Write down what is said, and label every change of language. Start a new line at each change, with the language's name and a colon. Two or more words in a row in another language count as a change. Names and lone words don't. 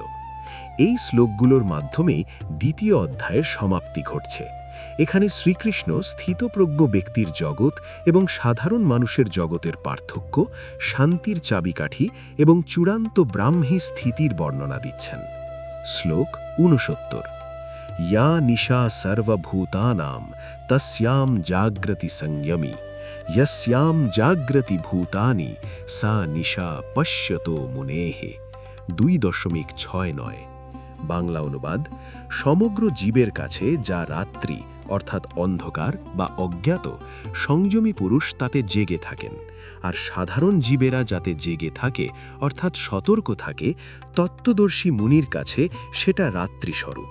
Bangla: এই শ্লোকগুলোর মাধ্যমেই 2য় অধ্যায়ের সমাপ্তি ঘটছে। এখানে শ্রীকৃষ্ণ স্থিতপ্রজ্ঞ ব্যক্তির জগৎ এবং সাধারণ মানুষের জগতের পার্থক্য, শান্তির চাবিকাঠি এবং চূড়ান্ত ব্রাহ্মী স্থিতির বর্ণনা দিচ্ছেন। শ্লোক 69।
Sanskrit: या निशा सर्वभूतानां तस्यां जाग्रति संयमी यस्यां जाग्रति भूतानि सा निशा पश्यतो मुनेहे। 2.69।
Bangla: বাংলা অনুবাদ, সমগ্র জীবের কাছে যা রাত্রি অর্থাৎ অন্ধকার বা অজ্ঞাত, সংযমী পুরুষ তাতে জেগে থাকেন, আর সাধারণ জীবেরা যাতে জেগে থাকে অর্থাৎ সতর্ক থাকে, তত্ত্বদর্শী মুনির কাছে সেটা রাত্রিস্বরূপ।